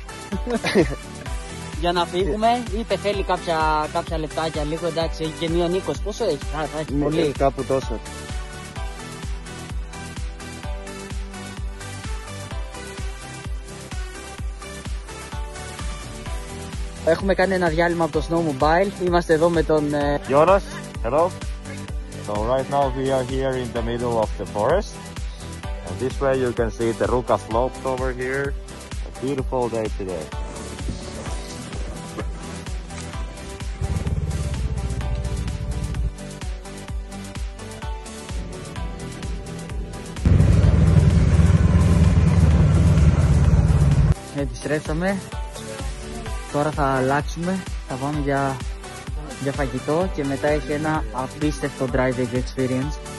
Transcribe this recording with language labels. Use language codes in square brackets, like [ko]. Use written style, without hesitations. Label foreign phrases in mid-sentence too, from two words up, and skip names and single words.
[el] Για να φύγουμε, είπε θέλει κάποια λεπτάκια λίγο, εντάξει, έχει και μείον 20, πόσο έχει, θα έχει πολύ. Κάπου τόσο. Έχουμε κάνει ένα διάλειμμα από το snowmobile, είμαστε εδώ με τον [en] Jonas, hello. So right now we are here in the middle of the forest. And this way you can see the Ruka slopes over here. A beautiful day today. [el] Επιστρέψαμε, τώρα θα αλλάξουμε, θα πάμε για φαγητό και μετά έχει ένα απίστευτο [en] driving experience.